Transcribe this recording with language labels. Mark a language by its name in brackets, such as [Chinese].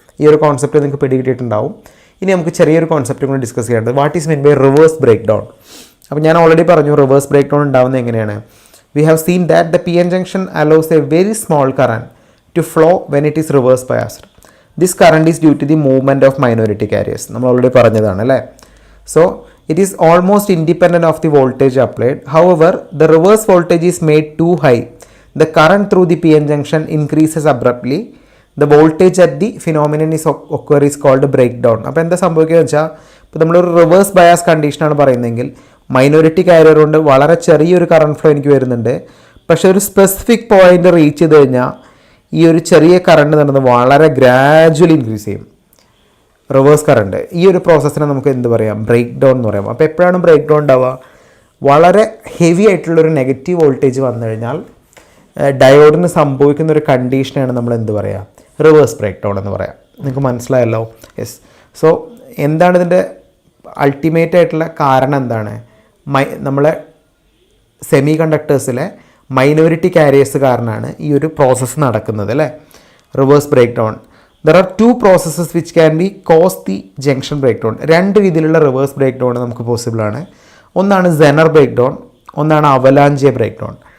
[Malayalam] ഈ ഒരു കോൺസെപ്റ്റ് നിങ്ങൾക്ക് പിടികിട്ടിയിട്ടുണ്ടാവും. ഇനി നമുക്ക് ചെറിയൊരു കോൺസെപ്റ്റ് കൂടി ഡിസ്കസ് ചെയ്യേണ്ടത് [English] What is mean by reverse break down. [Malayalam] അപ്പോൾ ഞാൻ ഓൾറെഡി പറഞ്ഞു റിവേഴ്സ് ബ്രേക്ക് ഡൗൺ ഉണ്ടാകുന്നത് എങ്ങനെയാണ്. [English] We have seen that the PN junction allows a very small current to flow when it is reverse biased. This current is due to the movement of minority carriers. [Malayalam] നമ്മൾ already പറഞ്ഞതാണ് അല്ലേ. [English] So it is almost independent of the voltage applied. However, the reverse voltage is made too high. The current through the PN junction increases abruptly. The voltage at the phenomenon is called breakdown. [Malayalam] അപ്പോൾ എന്താ സംഭവിക്കുക വെച്ചാൽ, ഇപ്പോൾ നമ്മളൊരു reverse bias കണ്ടീഷനാണ് പറയുന്നതെങ്കിൽ minority carrier കൊണ്ട് വളരെ ചെറിയൊരു കറണ്ട് ഫ്ലോ എനിക്ക് വരുന്നുണ്ട്. പക്ഷേ ഒരു സ്പെസിഫിക് പോയിന്റ് റീച്ച് ചെയ്ത് കഴിഞ്ഞാൽ ഈ ഒരു ചെറിയ കറണ്ട് നടന്ന് വളരെ ഗ്രാജുവലി ഇൻക്രീസ് ചെയ്യും റിവേഴ്സ് കറണ്ട്. ഈ ഒരു പ്രോസസ്സിനെ നമുക്ക് എന്ത് പറയാം? ബ്രേക്ക് ഡൗൺ എന്ന് പറയാം. അപ്പോൾ എപ്പോഴാണ് ബ്രേക്ക് ഡൗൺ ഉണ്ടാവുക? വളരെ ഹെവി ആയിട്ടുള്ളൊരു നെഗറ്റീവ് വോൾട്ടേജ് വന്നു കഴിഞ്ഞാൽ ഡയോഡിന് സംഭവിക്കുന്ന ഒരു കണ്ടീഷനാണ് നമ്മൾ എന്ത് പറയുക? റിവേഴ്സ് ബ്രേക്ക് ഡൗൺ എന്ന് പറയാം. നിങ്ങൾക്ക് മനസ്സിലായല്ലോ. യെസ്. സോ എന്താണ് ഇതിൻ്റെ അൾട്ടിമേറ്റ് ആയിട്ടുള്ള കാരണം? എന്താണ്? നമ്മളെ സെമി കണ്ടക്ടേഴ്സിലെ മൈനോറിറ്റി കാരിയേഴ്സ് കാരണമാണ് ഈ ഒരു പ്രോസസ്സ് നടക്കുന്നത് അല്ലേ, reverse break down. [English] There are two processes which can be cause the junction breakdown. [Malayalam] രണ്ട് രീതിയിലുള്ള റിവേഴ്സ് ബ്രേക്ക് ഡൗൺ നമുക്ക് പോസിബിൾ ആണ്. ഒന്നാണ് സെനർ ബ്രേക്ക് ഡൗൺ, ഒന്നാണ് അവലാഞ്ചെ ബ്രേക്ക് ഡൗൺ.